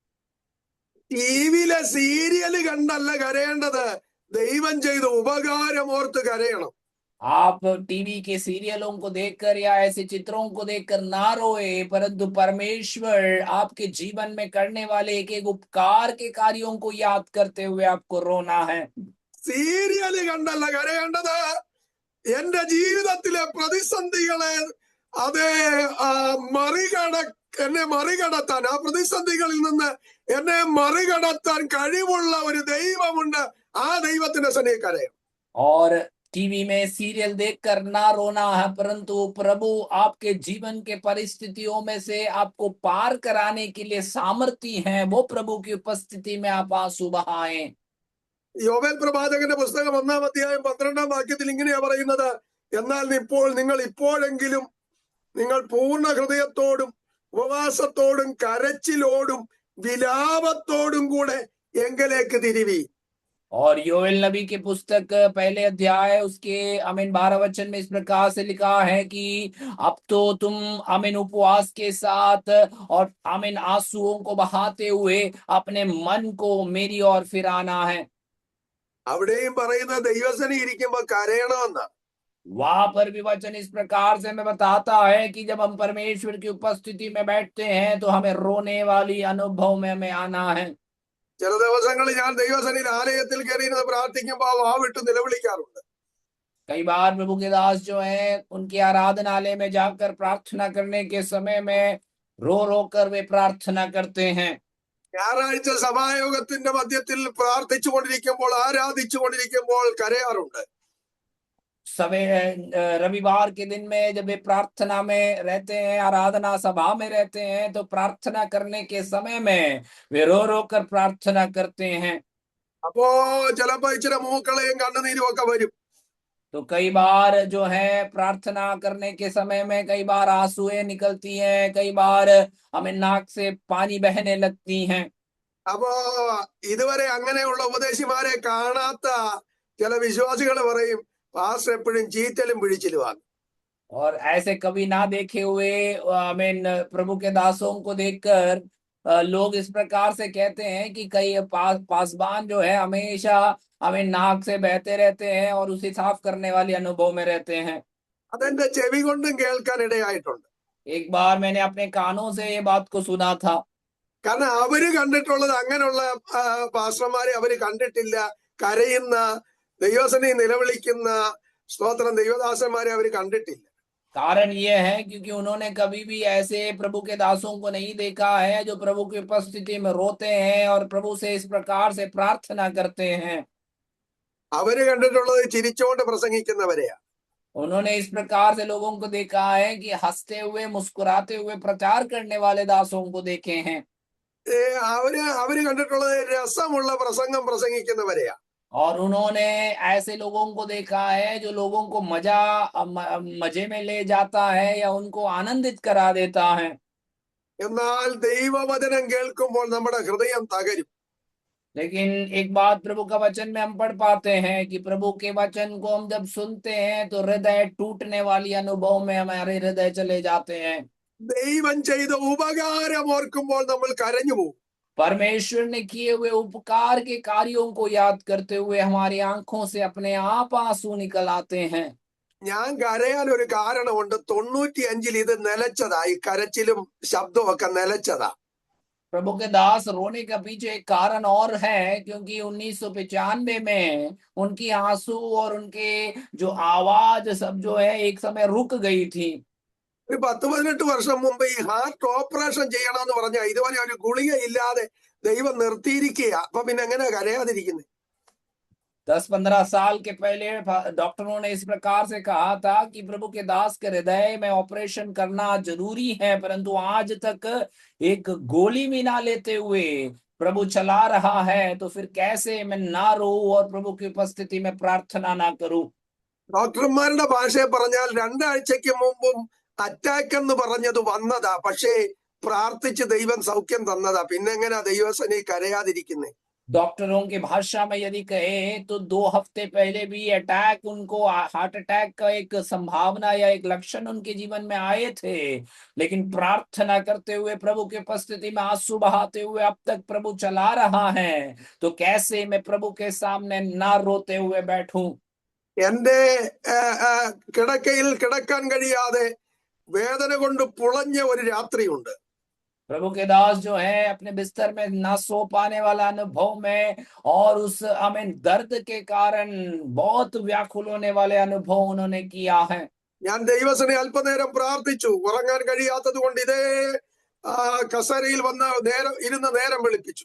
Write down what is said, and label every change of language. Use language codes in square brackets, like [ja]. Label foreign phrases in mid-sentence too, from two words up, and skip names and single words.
[ml] ടിവിയിലെ സീരിയൽ കണ്ടല്ല കരയേണ്ടത്, ദൈവം ചെയ്ത ഉപകാരം ഓർത്ത് കരയണം. [hi] आप टीवी के सीरियलों को देखकर या ऐसे चित्रों को देखकर ना रोए, परंतु परमेश्वर आपके जीवन में करने वाले एक एक उपकार के कार्यों को याद करते हुए आपको रोना है। [ml] സീരിയൽ കണ്ടല്ല കരയേണ്ടത്, എന്റെ ജീവിതത്തിലെ പ്രതിസന്ധികളെ അത് എന്നെ മറികടത്താൻ, ആ പ്രതിസന്ധികളിൽ നിന്ന് എന്നെ മറികടത്താൻ കഴിവുള്ള ഒരു ദൈവമുണ്ട്. ആ ദൈവത്തിന്റെ സന്നിധി കരയും. [hi] और टीवी में सीरियल देखकर ना रोना है, परंतु प्रभु आपके जीवन के परिस्थितियों में से आपको पार कराने के लिए सामर्थी हैं, वो प्रभु की उपस्थिति में आप आंसू बहाएं। [ml] യോവേൽ പ്രവാചകന്റെ പുസ്തകം 1-ാം അധ്യായം 12-ാം വാക്യത്തിൽ ഇങ്ങനെയാ പറയുന്നത്, എന്നാൽ നിങ്ങൾ ഇപ്പോഴെങ്കിലും നിങ്ങൾ പൂർണ്ണ ഹൃദയത്തോടും ഉപവാസത്തോടും കരച്ചിലോടും വിലാപത്തോടും കൂടെ എങ്കലേക്ക് തിരിവി. [hi] और योएल नबी के पुस्तक पहले अध्याय उसके आमीन 12 वचन में इस प्रकार से लिखा है कि अब तो तुम आमीन उपवास के साथ और आमीन आंसुओं को बहाते हुए अपने मन को मेरी ओर फिराना है। [ml] അവിടെയും പറയുന്ന ദൈവസന്നിധി ഇരിക്കുമ്പോ കരയണമെന്നാ. [hi] वहां पर भी वचन इस प्रकार से हमें बताता है कि जब हम परमेश्वर की उपस्थिति में बैठते हैं तो हमें रोने वाली अनुभव में हमें आना है। [ml] ചില ദിവസങ്ങളിൽ ഞാൻ ദൈവസന്നിധി ആലയത്തിൽ കയറിയിരുന്ന് പ്രാർത്ഥിക്കുമ്പോൾ വാ വിട്ട് നിലവിളിക്കാറുണ്ട്. [hi] कई बार प्रभु के दास जो हैं उनके आराधनालय में जाकर प्रार्थना करने के समय में रो रो कर वे प्रार्थना करते हैं। [ml] ഞായറാഴ്ച സഭായോഗത്തിന്റെ മധ്യത്തിൽ പ്രാർത്ഥിച്ചു കൊണ്ടിരിക്കുമ്പോൾ, ആരാധിച്ചു കൊണ്ടിരിക്കുമ്പോൾ കരയാറുണ്ട്. [hi] रविवार के दिन में जब वे प्रार्थना में रहते हैं, आराधना सभा में रहते हैं, तो प्रार्थना करने के समय में वे रो रो कर प्रार्थना करते हैं। [ml] അപ്പോ ചിലപ്പോ ഇച്ചിരി മൂക്കളയും കണ്ണുനീരും ഒക്കെ വരും. [hi] तो कई बार जो है प्रार्थना करने के समय में कई बार आंसुएं निकलती हैं, कई बार हमें नाक से पानी बहने लगती हैं। [ml] അപ്പോ ഇതുവരെ അങ്ങനെയുള്ള ഉപദേശിമാരെ കാണാത്ത ചില വിശ്വാസികൾ പറയും, പാസ്റ്റർ എപ്പോഴും ചീറ്റലും പിടിച്ചിലുമാണ്. [hi] और ऐसे कभी ना देखे हुए प्रभु के दासों को देखकर लोग इस प्रकार से कहते हैं कि कई पासबान जो है हमेशा हमें नाक से बहते रहते हैं और उसे साफ करने वाले अनुभव में रहते हैं। [ml] അതെന്റെ ചെവി കൊണ്ടും കേൾക്കാൻ ഇടയായിട്ടുണ്ട്. [hi] एक बार मैंने अपने कानों से ये बात को सुना था। [ml] കാരണം അവര് കണ്ടിട്ടുള്ളത് അങ്ങനെയുള്ള പാസ്റ്റർമാരെ അവര് കണ്ടിട്ടില്ല. കരയുന്ന, ദൈവസന്നിധി നിലവിളിക്കുന്ന സ്തോത്രം ദൈവദാസന്മാരെ അവര് കണ്ടിട്ടില്ല. [hi] कारण ये है क्योंकि उन्होंने कभी भी ऐसे प्रभु के दासों को नहीं देखा है जो प्रभु की उपस्थिति में रोते हैं और प्रभु से इस प्रकार से प्रार्थना करते हैं। [ml] അവര് കണ്ടിട്ടുള്ളത് ചിരിച്ചുകൊണ്ട് പ്രസംഗിക്കുന്നവരെയാ. [hi] उन्होंने इस प्रकार से लोगों को देखा है कि हंसते हुए मुस्कुराते हुए प्रचार करने वाले दासों को देखे हैं। [ml] അവര് കണ്ടിട്ടുള്ളത് രസമുള്ള പ്രസംഗം പ്രസംഗിക്കുന്നവരെയാ. [hi] और उन्होंने ऐसे लोगों को देखा है जो लोगों को मजे में ले जाता है या उनको आनंदित करा देता है। [ml] എന്നാൽ ദൈവവചനം കേൾക്കുമ്പോൾ നമ്മുടെ ഹൃദയം തകരും. [hi] लेकिन एक बात प्रभु का वचन में हम पढ़ पाते हैं कि प्रभु के वचन को हम जब सुनते हैं तो हृदय टूटने वाली अनुभव में हमारे हृदय चले जाते हैं। [ml] ദൈവം ചെയ്ത ഉപകാരം ഓർക്കുമ്പോൾ നമ്മൾ കരഞ്ഞു പോകും. [hi] परमेश्वर ने किए हुए उपकार के कार्यों को याद करते हुए हमारी आंखों से अपने आप आंसू निकल आते हैं। [ml] ഞാൻ കരയാൻ ഒരു കാരണമുണ്ട്. 95 ഇത് നിലച്ചതാ. ഈ കരച്ചിലും ശബ്ദവും ഒക്കെ നിലച്ചതാ. [hi] प्रभु के दास रोने का पीछे एक कारण और है, क्योंकि 1995 में उनकी आंसू और उनके जो आवाज सब जो है एक समय रुक गई थी। [ml] ഒരു 10-18 വർഷം മുമ്പ് ഈ [en] heart operation [ml] ചെയ്യണമെന്ന് പറഞ്ഞാൽ ഇതുവരെ ഒരു ഗുളിക ഇല്ലാതെ ദൈവം നിർത്തിയിരിക്കുക. അപ്പൊ പിന്നെ എങ്ങനെ കരയാതിരിക്കുന്നത്? [hi] 10-15 साल के पहले डॉक्टरों ने इस प्रकार से कहा था कि प्रभु के दास के हृदय में ऑपरेशन करना जरूरी है, परंतु आज तक एक गोली भी ना लेते हुए प्रभु चला रहा है, तो फिर कैसे मैं ना रो और प्रभु की उपस्थिति में प्रार्थना ना करूं। [ml] ഡോക്ടർമാരുടെ ഭാഷയെ പറഞ്ഞാൽ 2 ആഴ്ചക്ക് മുമ്പും അറ്റാക്ക് എന്ന് പറഞ്ഞത് വന്നതാ. പക്ഷേ പ്രാർത്ഥിച്ച് ദൈവം സൗഖ്യം തന്നതാ. പിന്നെ എങ്ങനെയാ ദൈവസന്നിധി കരയാതിരിക്കുന്നത്? [hi] डॉक्टरों की भाषा में यदि कहे तो 2 हफ्ते पहले भी अटैक, उनको [en] heart attack [hi] का एक संभावना या एक लक्षण उनके जीवन में आए थे, लेकिन प्रार्थना करते हुए प्रभु की उपस्थिति में आंसू बहाते हुए अब तक प्रभु चला रहा है, तो कैसे मैं प्रभु के सामने ना रोते हुए बैठूं। [ml] എന്റെ കിടക്കയിൽ കിടക്കാൻ കഴിയാതെ വേദന കൊണ്ട് പുളഞ്ഞ ഒരു രാത്രിയുണ്ട്. [hi] प्रभु के दास जो है अपने बिस्तर में ना सो पाने वाला अनुभव में और उस दर्द के कारण बहुत व्याकुल होने वाले अनुभव उन्होंने किया है। [ml] ഞാൻ ദൈവസനെ അല്പനേരം പ്രാർത്ഥിച്ചു. ഉറങ്ങാൻ കഴിയാത്തത് കൊണ്ട് ഇതേ കസേരയിൽ വന്ന് നേരം വെളുപ്പിച്ചു.